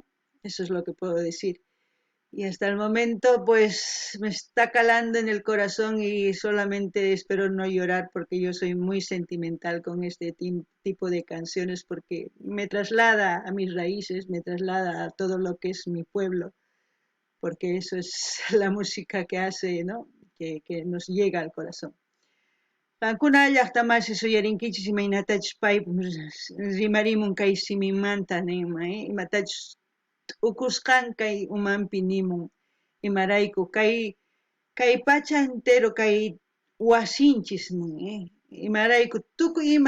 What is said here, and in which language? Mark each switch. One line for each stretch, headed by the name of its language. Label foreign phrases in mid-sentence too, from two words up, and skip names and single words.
Spanish: Eso es lo que puedo decir. Y hasta el momento, pues me está calando en el corazón y solamente espero no llorar porque yo soy muy sentimental con este tipo de canciones porque me traslada a mis raíces, me traslada a todo lo que es mi pueblo, porque eso es la música que hace, ¿no? Que nos llega al corazón.
Quechua: Kankuna llaqtamasi suyarinkichis imaynatachus pay rimarimun kay simimanta nima, imatachus ukusqan kay umanpi nimun imarayku kay pacha entero kay wasinchis nin, imarayku tukuy ima